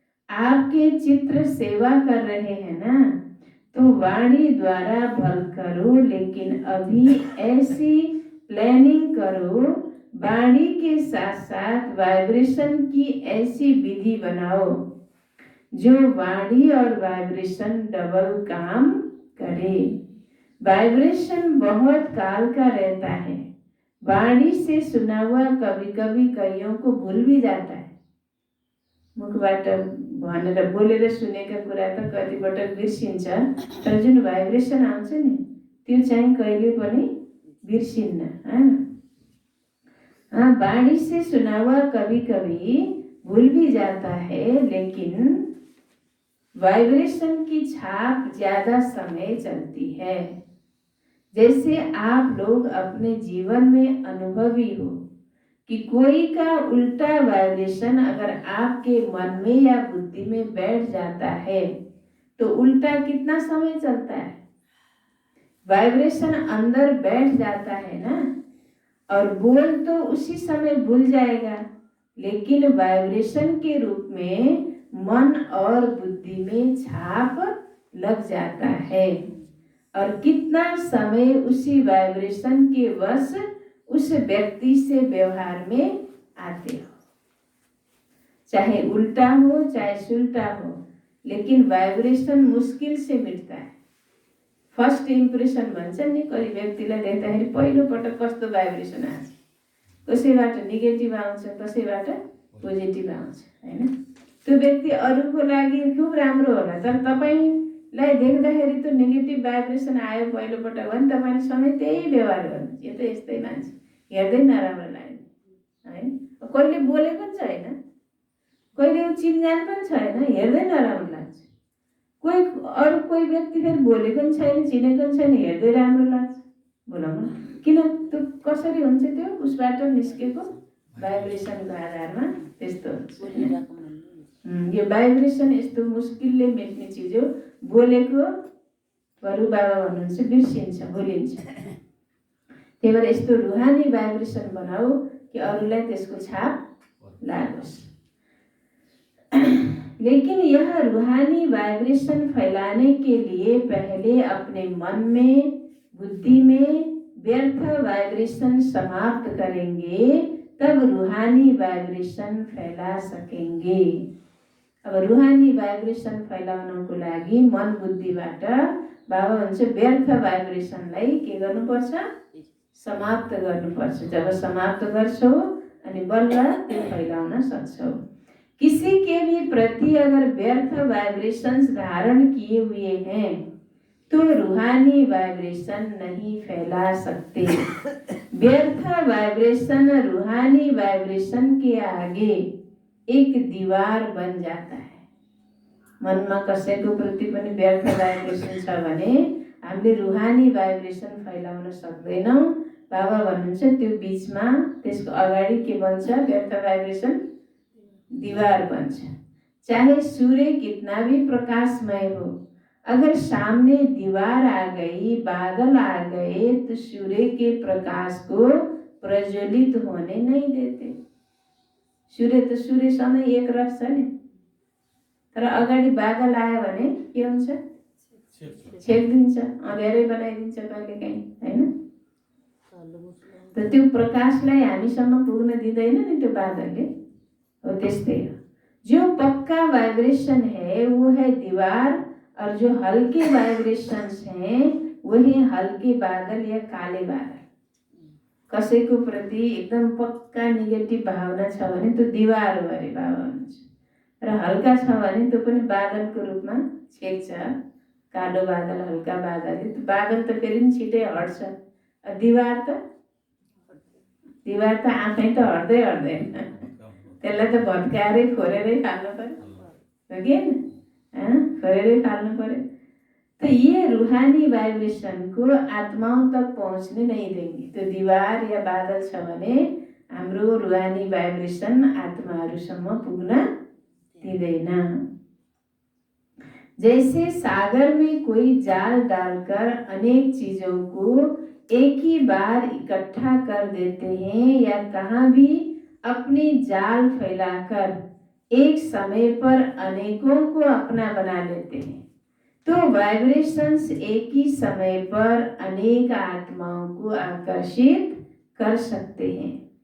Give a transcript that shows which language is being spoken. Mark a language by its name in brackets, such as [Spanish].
[Hindi] आपके चित्र सेवा कर रहे हैं ना, तो वाणी द्वारा भल करो, लेकिन अभी ऐसी प्लानिंग करो, वाणी के साथ साथ वाइब्रेशन की ऐसी विधि बनाओ जो वाणी और वाइब्रेशन डबल काम करे। वाइब्रेशन बहुत काल का रहता है, वाणी से सुना हुआ कभी कभी कईयों को भूल भी जाता है। [Nepali] मुखबाट भनेर बोलेर सुनेका कुरा त कतिपटक बिर्सिन्छ, तर जुन भाइब्रेसन आउँछ नि त्यो चाहिँ कहिले पनि बिर्सिन्न। [Hindi] वाणी से सुना हुआ कभी कभी भूल भी जाता है, लेकिन वाइब्रेशन की छाप ज्यादा समय चलती है। जैसे आप लोग अपने जीवन में अनुभवी हो कि कोई का उल्टा वाइब्रेशन अगर आपके मन में या बुद्धि में बैठ जाता है तो उल्टा कितना समय चलता है? वाइब्रेशन अंदर बैठ जाता है ना, और बोल तो उसी समय भूल जाएगा, लेकिन वाइब्रेशन के रूप में मन और बुद्धि में छाप लग जाता है, और कितना समय उसी वाइब्रेशन के वश उस व्यक्ति से व्यवहार में आते हो, चाहे उल्टा हो चाहे सुल्टा हो, लेकिन वाइब्रेशन मुश्किल से मिटता है। [Nepali] फर्स्ट इम्प्रेसन भन्छ नि, कोही व्यक्तिलाई देख्दाखेरि पहिलो पटक कस्तो भाइब्रेसन आउँछ, कसैबाट नेगेटिभ आउँछ, कसैबाट पोजिटिभ आउँछ हैन। त्यो व्यक्ति अरूको लागि खूब राम्रो होला, तर तपाईलाई देख्दाखेरि त नेगेटिभ भाइब्रेसन आयो पहिलो पटक भने तपाईले सधैँ त्यही व्यवहार गर्नु, यो त यस्तै मान्छे, हेर्दै नराम्रो लाग्यो हैन। कहिले बोलेको पनि छैन, कहिले चिनजान पनि छैन, हेर्दै नराम्रो लाग्छ। कोही व्यक्ति फेरि बोलेको पनि छैन, चिनेको पनि छैन, हेर्दै राम्रो लाग्छ। बोलाउन किन त्यो कसरी हुन्छ? त्यो उसबाट निस्केको भाइब्रेसनको आधारमा त्यस्तो हुन्छ। यो भाइब्रेसन यस्तो मुस्किलले मेट्ने चिज हो। बोलेको बरु बाबा भन्नुहुन्छ बिर्सिन्छ, भुलिन्छ। त्यही भएर यस्तो रुहानी भाइब्रेसन बनाऊ कि अरूलाई त्यसको छाप लागोस्। [Hindi] लेकिन यह रूहानी वाइब्रेशन फैलाने के लिए पहले अपने मन में, बुद्धि में व्यर्थ वाइब्रेशन समाप्त करेंगे, तब रूहानी वाइब्रेशन फैला सकेंगे। [Nepali] अब रूहानी वाइब्रेशन फैलाउनको लागि मन बुद्धिबाट बाबा भन्छ व्यर्थ वाइब्रेशनलाई के गर्नुपर्छ? समाप्त गर्नुपर्छ। जब समाप्त गर्छौ अनि बल्ल त्यो फैलाउन सक्छौ। [Hindi] किसी के भी प्रति अगर व्यर्थ वाइब्रेशंस धारण किए हुए हैं तो रूहानी वाइब्रेशन नहीं फैला सकते। व्यर्थ वाइब्रेशन रूहानी वाइब्रेशन के आगे एक दीवार बन जाता है। [Nepali] मनमा कसैको प्रति पनि व्यर्थ वाइब्रेशन छ भने हामीले रूहानी वाइब्रेशन फैलाउन सक्दैनौं। बाबा भन्नुहुन्छ त्यो बीचमा त्यसको अगाडि के बन्छ? व्यर्थ वाइब्रेशन दीवार बन्छ। [Hindi] चाहे सूर्य कितना भी प्रकाशमय हो, अगर सामने दीवार आ गई, बादल आ गए, तो सूर्य के प्रकाश को प्रज्वलित होने नहीं देते। सूर्य तो सूर्य समय एक [Nepali] रह छ नि, र अगाडि बादल आयो भने के हुन्छ? छेकिदिन्छ, अँध्यारै बनाइदिन्छ कहिलेकाहीँ, होइन? त त्यो प्रकाशलाई हामीसम्म पुग्न दिँदैन नि त्यो बादलले। हो त्यस्तै हो, [Hindi] जो पक्का वाइब्रेशन है वो है दीवार, और जो हल्के वाइब्रेशंस हैं वही हल्के बादल या काले बादल। [Nepali] कसैको प्रति एकदम पक्का नेगेटिभ भावना छ भने त्यो दीवार हो अरे बाबा हुन्छ, र हल्का छ भने त्यो पनि बादलको रूपमा छेक्छ। कालो बादल, हल्का बादल, त्यो बादल त फेरि पनि छिटै हट्छ। दीवार त आफै त हट्दै हट्दैन, त्यसलाई त भत्काएरै फोरेरै फाल्नु पर्यो, हो कि होइन? फोरेरै फाल्नु पर्यो। [Hindi] तो ये रूहानी वाइब्रेशन को आत्माओं तक पहुँचने नहीं देंगे। [Nepali] तो दीवार या बादल छ भने हाम्रो रूहानी वाइब्रेशन आत्माहरूसम्म पुग्न दिँदैन। [Hindi] जैसे सागर में कोई जाल डालकर अनेक चीजों को एक ही बार इकट्ठा कर देते हैं, या कहाँ भी अपनी जाल फैलाकर एक समय पर अनेकों को अपना बना लेते हैं, तो वाइब्रेशंस एक ही समय पर अनेक आत्माओं को आकर्षित कर सकते हैं।